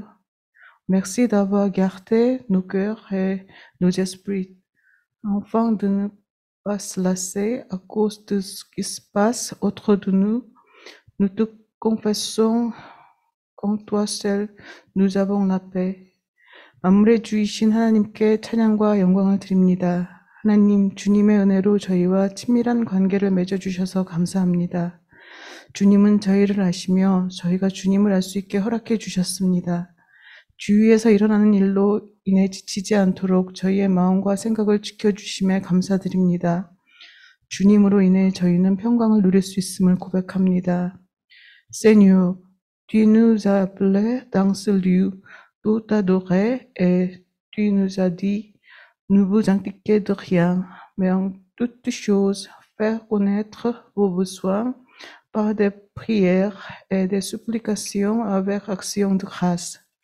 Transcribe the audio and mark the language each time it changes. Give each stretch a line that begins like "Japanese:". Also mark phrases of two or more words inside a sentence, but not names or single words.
French: Merci d'avoir gardé nos cœurs et nos esprits, afin de ne pas se lasser à cause de ce qui se passe autour de nous. Nous te confessons qu'en toi seul nous avons la paix.
Korean: 만물의 주이신 하나님께 찬양과 영광을 드립니다. 하나님, 주님의 은혜로 저희와 친밀한 관계를 맺어주셔서 감사합니다. 주님은 저희를 아시며 저희가 주님을 알 수 있게 허락해 주셨습니다. 주위에서 일어나는 일로 인해 지치지 않도록 저희의 마음과 생각을 지켜주심에 감사드립니다. 주님으로 인해 저희는 평강을 누릴 수 있음을 고백합니다.
French: Seigneur, tu nous as appelés dans ce lieu pour t'adorer et tu nous as dit, ne vous inquiétez de rien, mais en toutes choses, faire connaître vos besoins par des prières et des supplications avec action de grâce.